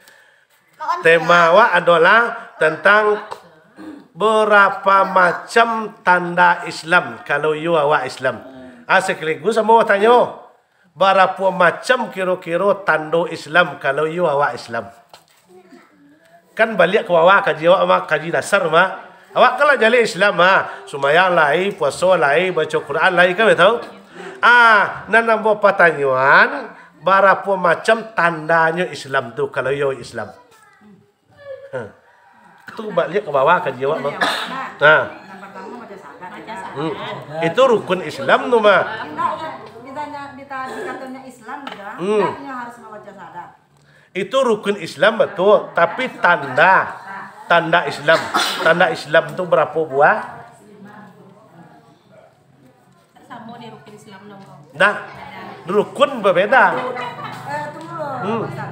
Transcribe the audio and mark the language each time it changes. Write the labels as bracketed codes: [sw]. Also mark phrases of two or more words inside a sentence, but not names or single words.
[id] Tema awak adalah tentang berapa macam tanda Islam kalau you awak Islam. Sekaligus semua bertanya berapa macam kira-kira tanda Islam kalau you awak Islam. [min] Kan balik ke awak kaji awak mah kaji dasar mah. Awak kalau jadi Islam sumayang lai, puasa lai, baca Quran lai kan betul? Nan nambah pertanyaan, [id] berapa macam tandanya Islam tu kalau yo Islam? [min] Tu balik ke bawah kaji awak mah. [id] Yang pertama baca syahadat. [min] Itu rukun Islam tu mah. [id] Dikatanya Islam juga, artinya harus membaca syahadat. Itu rukun Islam betul, tapi tanda Islam. Tanda Islam itu berapa buah? Sama di rukun Islam dong. Nah, rukun berbeda. Tunggu.